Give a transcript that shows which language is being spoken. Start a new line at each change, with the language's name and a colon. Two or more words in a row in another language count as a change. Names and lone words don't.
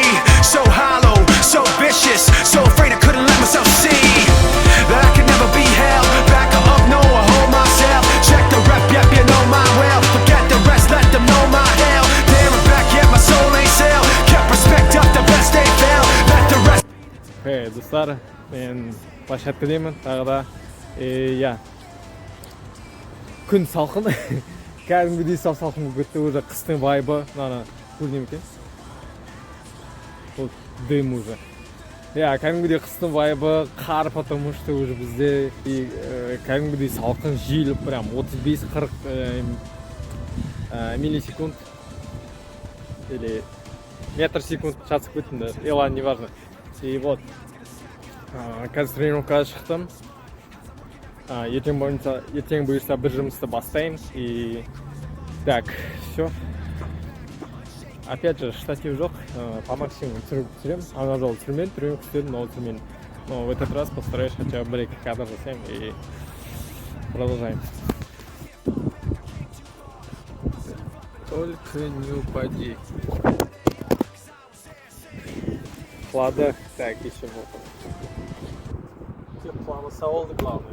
English: So hollow, so vicious, so afraid I couldn't let myself see that I could never be held back up, no, I hold myself. Check the rep, yep, you know my well. Forget the rest, let them know my hell. There and back, yet my soul ain't sell. Kept respect up, the best they fail. Let the rest.
Kazakh: Hey достар, мен площадкадемін тағы да. Күн салқын, кәдімгідей салқын болып кетті, уже қыстың вайбы. Мынаны көрдім екен. Ол дым уже. Кәдімгідей қыстың вайбы, қар,
Russian: потому что уже
Kazakh: бізде кәдімгідей салқын жел, прям 35-40 миллисекунд
Russian: или метр секунд
Kazakh: шатысып кеттім да.
Russian: Ладно, не важно. И вот
Kazakh: қазір тренировкаға шықтым.
Russian: Ертең бұйырса бір жұмысты бастаймын. И так, все. Опять же,
Kazakh: штатив жоқ.
Russian: По максимуму
Kazakh: түсіремін. Ана жолы түсірмедім, тренировка істедім,
Russian: но түсірмедім. Но в этот раз постараюсь хотя бы
Kazakh: бір-екі кадр жасаймын
Russian: и продолжаем. Только не упади. Ладно, так, еще вот. Планы сауалды главное.